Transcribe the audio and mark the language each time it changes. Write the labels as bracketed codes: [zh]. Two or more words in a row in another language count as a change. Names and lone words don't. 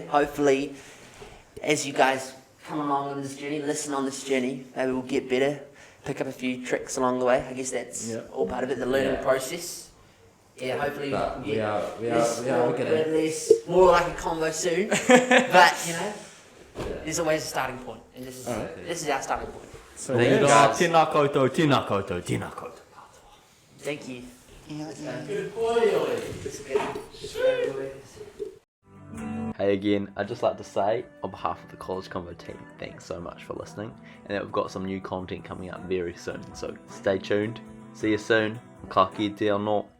[en] Hopefully, as you guys come along on this journey, listen on this journey, maybe we'll get better, pick up a few tricks along the way. I guess that's Yeah. all part of it, the learning Yeah. process. Yeah, hopefully But we we get are more, getting. more like a convo soon. But you know, there's always a starting point, and this is Alright. this is our starting point. So Thank you, yeah. guys. [mi] Tēnā koutou, tēnā koutou, tēnā koutou. [en] Thank you. Good boy, Ollie. It's good. Hey again, I'd just like to say, on behalf of the College Convo team, thanks so much for listening, and that we've got some new content coming up very soon, so stay tuned. See you soon. [mi] Ka kite anō.